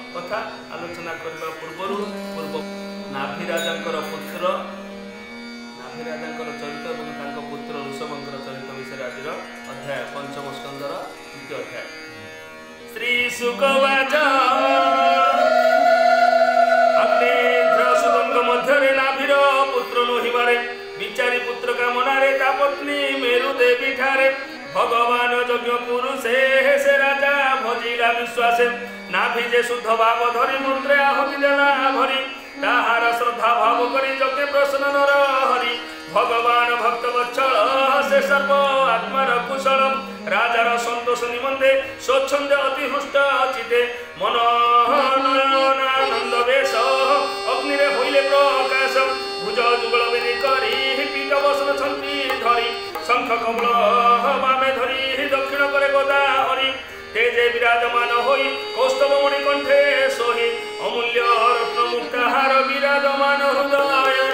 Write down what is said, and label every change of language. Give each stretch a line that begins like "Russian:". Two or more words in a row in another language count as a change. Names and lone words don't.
Odia: କଥା ଆଲୋଚନା କରିବା ପୂର୍ବରୁ ପୂର୍ବ ନାଭି ରାଜାଙ୍କର ପୁତ୍ର ନାଭି ରାଜାଙ୍କର ଚରିତ୍ର ଓ ତାଙ୍କ ପୁତ୍ର ଋଷଭଙ୍କର ଚରିତ୍ର ବିଷୟ ଆଜି ଅଧ୍ୟାୟ ପଞ୍ଚମ ସ୍କନ୍ଧର ଦ୍ୱିତୀୟ ଅଧ୍ୟାୟ। ଶ୍ରୀ ଶୁକୋବାଚ ଅଗ୍ନୀଧ୍ରସୁଭଙ୍ଗ ମଧ୍ୟରେ ନାଭିର ପୁତ୍ର ଲୋଡ଼ିବାରେ ବିଚାରି ପୁତ୍ର କାମନାରେ ତା ପତ୍ନୀ ମେରୁ ଦେବୀ ଠାରେ ଭଗବାନ ଯଜ୍ଞ ପୁରୁଷେ ସେ ରାଜା ଭଜିଲା ବିଶ୍ୱାସେ ନାଭି ଯେ ଶୁଦ୍ଧ ଭାବ ଧରି ମନ୍ତ୍ରେ ଆହୁତି ଦେଲା ଭରି ତାହାର ଶ୍ରଦ୍ଧା ଭାବ କରି ଯଜ୍ଞ ପ୍ରସନ୍ନ ନର ହରି ଭଗବାନ ଭକ୍ତ ବତ୍ସଳ ସେ ସର୍ବ ଆତ୍ମାର କୁଶଳ ରାଜାର ସନ୍ତୋଷ ନିମନ୍ତେ ସ୍ୱଚ୍ଛନ୍ଦ ଅତି ହୃଷ୍ଟ ଚିତ୍ତେ ମନ ଆନନ୍ଦ ବେଶ ଅଗ୍ନିରେ ହୋଇଲେ ପ୍ରକାଶ ଭୁଜ ଯୁଗଳ ବେନି କରି ପୀଠ ବସନ ଛନ୍ତି ଧରି ଶଙ୍ଖ କମଳ ବାମେ ଧରି ଦକ୍ଷିଣ କରେ ଗଦା ହରି ତେଜେ ବିରାଜମାନ ହୋଇ କୌସ୍ତୁଭ ମଣି କଣ୍ଠେ ସୋହି ଅମୂଲ୍ୟ ରତ୍ନ ମୁକ୍ତାହାର ବିରାଜମାନ ହୃଦୟ।